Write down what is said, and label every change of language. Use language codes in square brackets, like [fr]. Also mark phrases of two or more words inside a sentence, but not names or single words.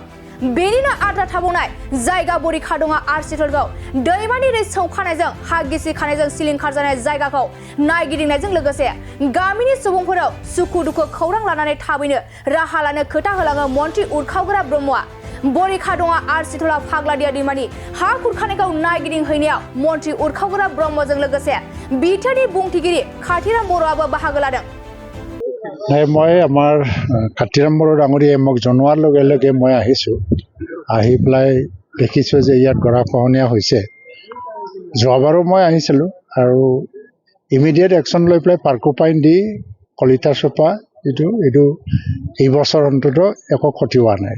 [brx] बेनिनो आद्रा थाबावनाय जायगा बरिखादङा आरसिथलखौ दैमानि दै सौखानायजों हा गिसिखानायजों सिलिंखार जानाय जायगाखौ नायगिदिंनायजों लोगोसे गामिनि सुबुंफोराव सुखु दुखु खौरां लानानै थाबैनो राहा लानो खोथा होलाङो मन्त्रि उरखावग्रा ब्रह्मआ। बरिखादङा आरसिथला फाग्लादिया दैमानि हा खुरखानायखौ नायगिदिंहैनायाव मन्त्रि उरखावग्रा ब्रह्मजों लोगोसे बिटिआरनि बुंथिगिरि खाथिराम बर'आबो बाहागो लादों। [as] মই আমাৰ খাতিৰাম বড়ো ডাঙৰীয়াই মোক জনোৱাৰ লগে লগে মই আহিছোঁ। আহি পেলাই দেখিছোঁ যে ইয়াত গৰাখহনীয়া হৈছে। যোৱাবাৰো মই আহিছিলোঁ আৰু [en] immediate action [as] লৈ পেলাই পাৰ্কোপাইন দি কলিতা চোপা এইটো এই বছৰ অন্তত একো ক্ষতি হোৱা নাই।